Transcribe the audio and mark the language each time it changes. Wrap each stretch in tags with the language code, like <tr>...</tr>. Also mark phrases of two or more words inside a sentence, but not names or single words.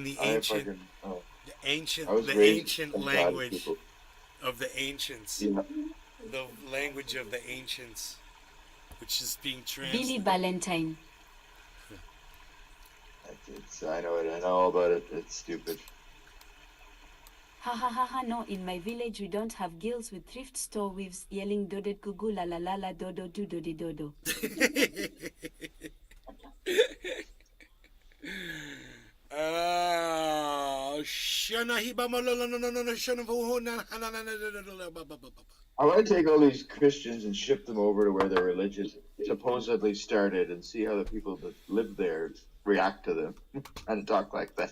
<en>I fucking. Oh, I was the raised with ancient some bad language people. of the ancients, Yeah. the language of the ancients, which is being Billy translated. Valentine. I know it. I know all about it. It's stupid. Ha ha ha ha, no, in my village we don't have girls with thrift store weaves yelling dodet gugu la la la la dodo do do di dodo. I want to take all these Christians and ship them over to where their religion supposedly started and see how the people that live there react to them and talk like that.</en>